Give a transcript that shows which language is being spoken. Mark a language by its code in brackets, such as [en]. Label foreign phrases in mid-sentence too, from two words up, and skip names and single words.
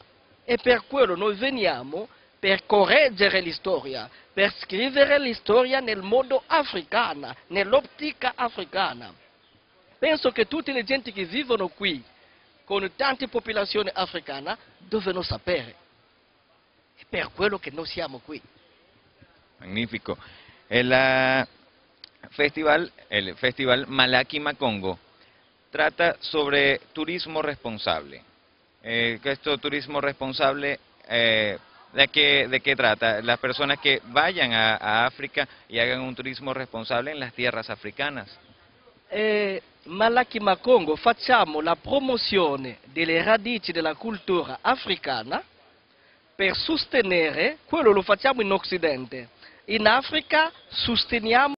[it] E per quello noi veniamo per correggere la storia, per scrivere la storia nel modo africano, nell'ottica africana. Penso che tutte le gente che vivono qui, con tante popolazioni africane, devono sapere. È per quello che noi siamo qui. [es] Magnífico. El festival Malaki Makongo trata sobre turismo responsable. Esto turismo responsable, ¿de qué trata? Las personas que vayan a África y hagan un turismo responsable en las tierras africanas. [it] Malaki Makongo facciamo la promozione delle radici della cultura africana per sostenere, quello lo facciamo in Occidente, in Africa sosteniamo